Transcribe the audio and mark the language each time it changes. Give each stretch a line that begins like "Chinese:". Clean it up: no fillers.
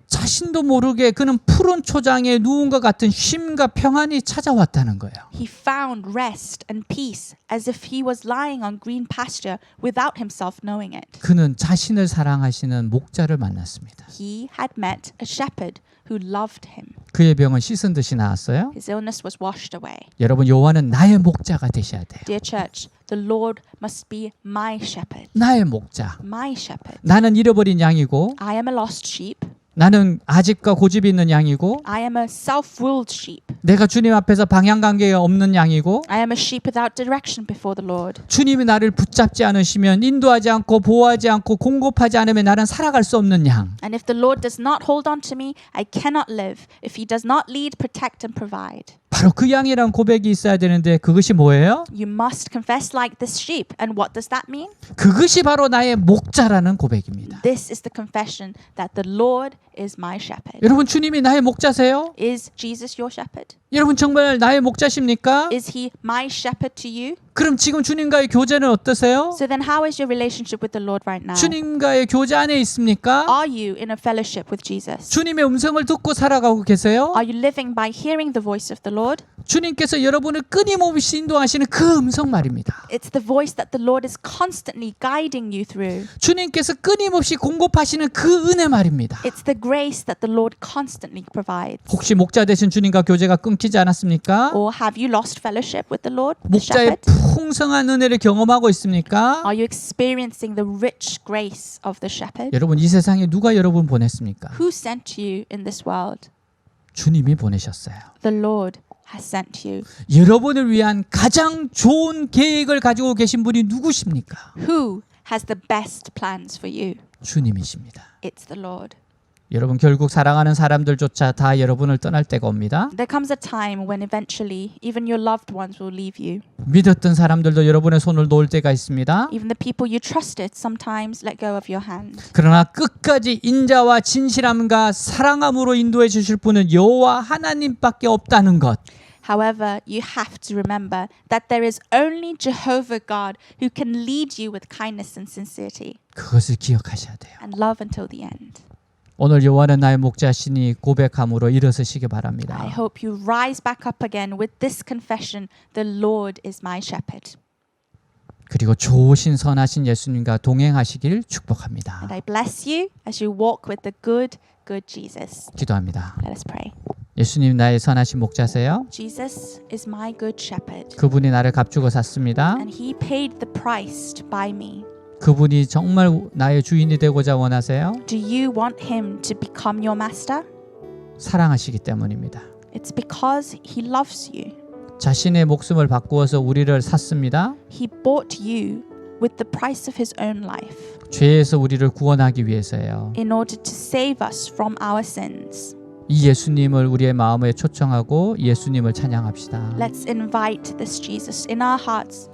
Korean: 자신도 모르게 그는 푸른 초장에 누운 것 같은 쉼과 평안이 찾아왔다는 거예요.
English: He found rest and peace as if he was lying on green pasture without himself knowing it.
Korean: 그는 자신을 사랑하시는 목자를 만났습니다.
English: He had met a shepherd who loved him.
Korean: 그의 병은 씻은 듯이 나았어요.
English: His illness was washed away.
Korean: 여러분, 여호와는 나의 목자가 되셔야 돼요.
English: Dear church, the Lord must be my shepherd.
Korean: 나의 목자.
English: My shepherd.
Korean: 나는 잃어버린 양이고
English: I am a lost sheep.
Korean: 나는 아집과 고집이 있는 양이고
English: I am a self-willed sheep.
Korean: 내가 주님 앞에서 방향관계가 없는 양이고
English: I am a sheep without direction before the Lord.
Korean: 주님이 나를 붙잡지 않으시면 인도하지 않고 보호하지 않고 공급하지 않으면 나는 살아갈 수 없는 양.
English: And if the Lord does not hold on to me, I cannot live. If he does not lead, protect and provide.
Korean: 바로 그 양이란 고백이 있어야 되는데 그것이 뭐예요?
English: You must confess like this sheep. And what does that mean?
Korean: 그것이 바로 나의 목자라는 고백입니다.
English: This is the confession that the Lord is my shepherd.
Korean: 여러분 주님이 나의 목자세요?
English: Is Jesus your shepherd?
Korean: 여러분 정말 나의 목자십니까?
English: Is he my shepherd to you?
Korean: 그럼 지금 주님과의 교제는 어떠세요?
English: So then how is your relationship with the Lord right now?
Korean: 주님과의 교제 안에 있습니까?
English: Are you in a fellowship with Jesus?
Korean: 주님의 음성을 듣고 살아가고 계세요?
English: Are you living by hearing the voice of the Lord?
Korean: 주님께서 여러분을 끊임없이 인도하시는 그 음성 말입니다.
English: It's the voice that the Lord is constantly guiding you through.
Korean: 주님께서 끊임없이 공급하시는 그 은혜 말입니다.
English: It's the grace that the Lord constantly provides.
Korean: 혹시 목자 되신 주님과 교제가 끊기지 않았습니까?
English: Or have you lost fellowship with the Lord, the
Korean: 목자의
English: shepherd?
Korean: 풍성한 은혜를 경험하고 있습니까?
English: Are you experiencing the rich grace of the shepherd?
Korean: 여러분 이 세상에 누가 여러분 보냈습니까?
English: Who sent you in this world?
Korean: 주님이 보내셨어요.
English: The Lord has sent you.
Korean: 여러분을 위한 가장 좋은 계획을 가지고 계신 분이 누구십니까?
English: Who has the best plans for you?
Korean: 주님이십니다.
English: It's the Lord.
Korean: 여러분 결국 사랑하는 사람들조차 다 여러분을 떠날 때가 옵니다.
English: There comes a time when eventually even your loved ones will leave you.
Korean: 믿었던 사람들도 여러분의 손을 놓을 때가 있습니다.
English: Even the people you trusted sometimes let go of your hand.
Korean: 그러나 끝까지 인자와 진실함과 사랑함으로 인도해 주실 분은 여호와 하나님밖에 없다는 것.
English: However, you have to remember that there is only Jehovah God who can lead you with kindness and sincerity
Korean: 그것을 기억하셔야 돼요.
English: and love until the end.
Korean: 오늘 여호와는 나의 목자시니 고백함으로 일어서시기
English: I
Korean: 바랍니다.
English: hope you rise back up again with this confession, the Lord is my shepherd.
Korean: 그리고 좋으신 선하신 예수님과 동행하시길 축복합니다.
English: And I bless you as you walk with the good Jesus.
Korean: 기도합니다.
English: Let us pray.
Korean: 예수님 나의 선하신 목자세요.
English: Jesus is my good shepherd,
Korean: 그분이 나를 값주고 샀습니다.
English: and he paid the price to buy me.
Korean: 그분이 정말 나의 주인이 되고자 원하세요.
English: Do you want him to become your master?
Korean: 사랑하시기 때문입니다.
English: It's because he loves you.
Korean: 자신의 목숨을 바꾸어서 우리를 샀습니다.
English: He bought you with the price of his own life
Korean: 죄에서 우리를 구원하기 위해서예요.
English: in order to save us from our sins.
Korean: 이 예수님을 우리의 마음에 초청하고 예수님을 찬양합시다.
English: Let's invite this Jesus in our hearts.